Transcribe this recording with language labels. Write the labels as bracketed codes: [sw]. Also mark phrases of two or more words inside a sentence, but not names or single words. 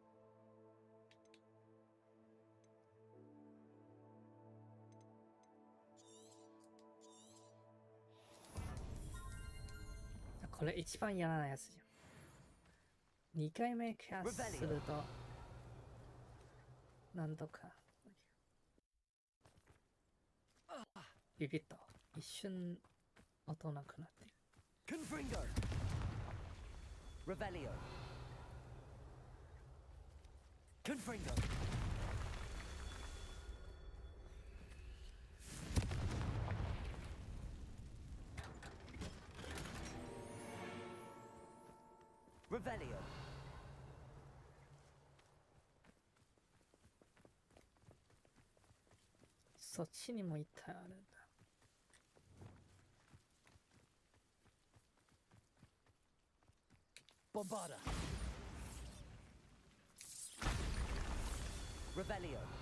[ja] これ一番やらないやつじゃん。2回目キャスすると何度かビビッと一瞬音なくなってる。 [en] Confringo! Revelio! Confringo! Revelio! [ja] そっちにも一体あるんだ。 [en] Bombarda! Revelio!